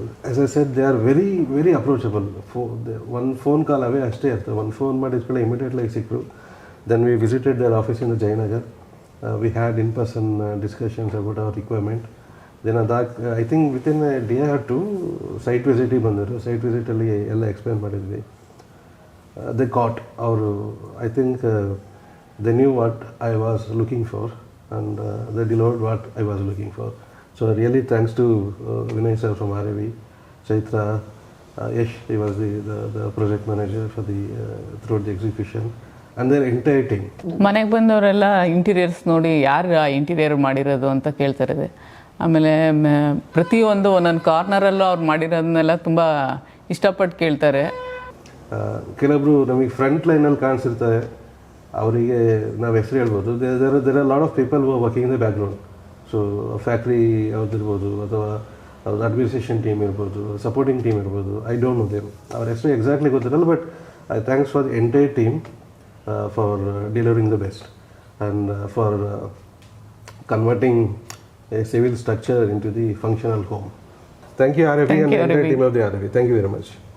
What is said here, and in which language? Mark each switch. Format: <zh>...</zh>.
<en>As I said, they are very very approachable. One phone call away</en> <kn>ಅಷ್ಟೇ ಇರ್ತದೆ. ಒಂದು phone ಮಾಡಿದ್ಮೇಲೆ immediately ಸಿಕ್ಕರು.</kn> <en>Then we visited their office in the Jayanagar. We had in-person discussions about our requirement. Then I think within a day or two</en> <kn>site ವಿಸಿಟಿಗೆ ಬಂದರು. Site ವಿಸಿಟಲ್ಲಿ ಎಲ್ಲ explain ಮಾಡಿದ್ವಿ.</kn> <en>They got I think they knew what I was looking for, and they delivered what I was looking for. So really thanks to Vinay sir from RAV, Chaitra, Yash, he was the project manager for throughout the execution, and their entire team.</en> <kn>ಮನೆಗೆ ಬಂದವರೆಲ್ಲ interiors ನೋಡಿ ಯಾರು ಆ interior ಮಾಡಿರೋದು ಅಂತ ಕೇಳ್ತಾರೆ. ಆಮೇಲೆ ಪ್ರತಿಯೊಂದು ಒಂದೊಂದು ಕಾರ್ನರಲ್ಲೂ ಅವ್ರು ಮಾಡಿರೋದನ್ನೆಲ್ಲ ತುಂಬ ಇಷ್ಟಪಟ್ಟು ಕೇಳ್ತಾರೆ. ಕೆಲವೊಬ್ರು ನಮಗೆ ಫ್ರಂಟ್ ಲೈನಲ್ಲಿ ಕಾಣಿಸಿರ್ತಾರೆ, ಅವರಿಗೆ ನಾವು ಹೆಸರು ಹೇಳ್ಬೋದು.</kn> <en>There are lot of people who are working in the background.</en> <kn>So factory ಅವ್ರದ್ದಿರ್ಬೋದು, ಅಥವಾ ಅವ್ರದ್ದು ಅಡ್ಮಿನಿಸ್ಟ್ರೇಷನ್ ಟೀಮ್ ಇರ್ಬೋದು, ಸಪೋರ್ಟಿಂಗ್ ಟೀಮ್ ಇರ್ಬೋದು.</kn> <en>I don't know them,</en> <kn>ಅವ್ರ ಹೆಸರು ಎಕ್ಸಾಕ್ಟ್ಲಿ ಗೊತ್ತಿರಲ್ಲ.</kn> <en>But I thanks for the entire team for delivering the best and for converting a civil structure into the functional home. Thank you, RFE, and the entire team of the RFE. Thank you very much.</en>